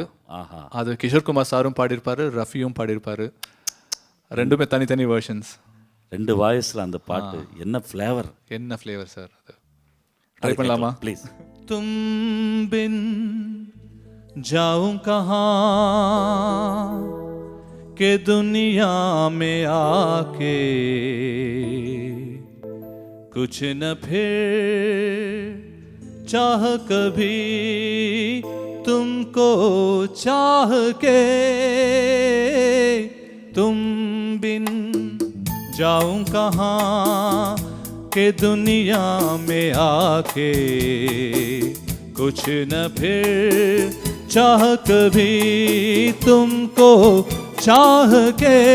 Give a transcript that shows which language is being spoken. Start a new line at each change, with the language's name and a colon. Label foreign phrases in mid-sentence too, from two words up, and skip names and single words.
Tamil: அது கிஷோர் குமார் சாரும் பாடியிருப்பாரு, ரஃபியும் பாடியிருப்பாரு. ரெண்டுமே தனித்தனி வெர்ஷன்ஸ், 2 வாய்ஸ்ல அந்த பாட்டு. என்ன ஃப்ளேவர் சார். அது ட்ரை பண்ணலாமா ப்ளீஸ்?
Hindi: तुम बिन जाऊं कहाँ के दुनिया में आके कुछ न फिर चाह कभी तुमको चाह के तुम बिन जाऊं कहाँ के दुनिया में आके कुछ न फिर चाह कभी तुमको चाह के